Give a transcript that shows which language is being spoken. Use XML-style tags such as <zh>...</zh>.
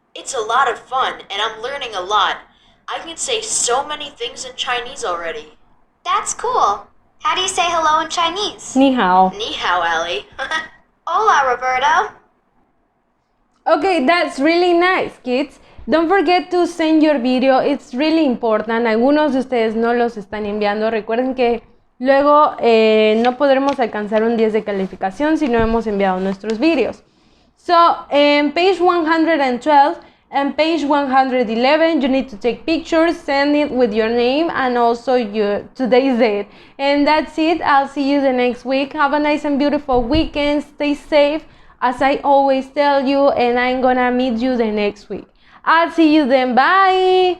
<en>It's a lot of fun, and I'm learning a lot. I can say so many things in Chinese already. That's cool. How do you say hello in Chinese?</en> <zh>Ni hao. Ni hao, Allie.</zh> <es>Hola, Roberto.</es> <en>Okay, that's really nice, kids. Don't forget to send your video. It's really important.</en> <es>Algunos de ustedes no los están enviando. Recuerden que luego no podremos alcanzar un 10 de calificación si no hemos enviado nuestros videos.</es> <en>So, in page 112 and page 111, you need to take pictures, send it with your name and also your today's date. And that's it. I'll see you the next week. Have a nice and beautiful weekend. Stay safe, as I always tell you, and I'm gonna meet you the next week. I'll see you then. Bye!</en>